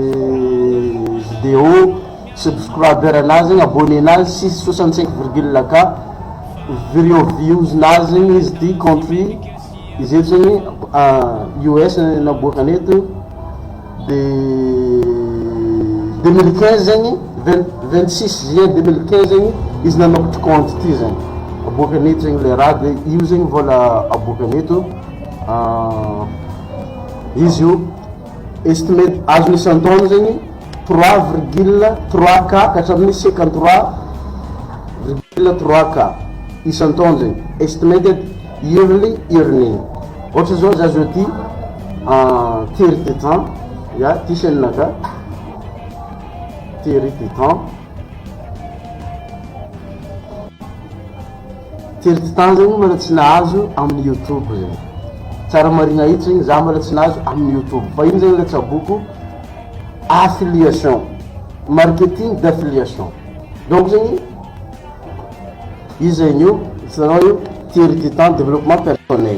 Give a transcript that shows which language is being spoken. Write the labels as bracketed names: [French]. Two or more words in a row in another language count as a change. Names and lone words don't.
[Malagasy] vidéo subscriber anazy zegny abonné nazy 665,4 views nazy zegny izy ty country izy eto zegny US naboakany eto de 2015 zegny 26 juillet 2015 zegny izy nanokatra compte ty zegny aboakany eto zegny le raha de io zegny vola aboakany eto izy io estimate azony isan-taogno zegny 3,3K katramin'ny 53,3K isan-taogno zegny [English] estimated yearly earning [Malagasy] ohatra zao za zao ty Thierry Tétan ya ty chaîne-naka Thierry Tétan zegny mbola tsy nahazo amin'ny YouTube zegny tsara marina hita zegny za mbola tsy nahazo amin'ny YouTube fa iny zegny le tsaboko [English] affiliation marketing [French] d'affiliation donc [Malagasy] zegny izy zegny io hitanao io [French] tiers du temps développement personnel.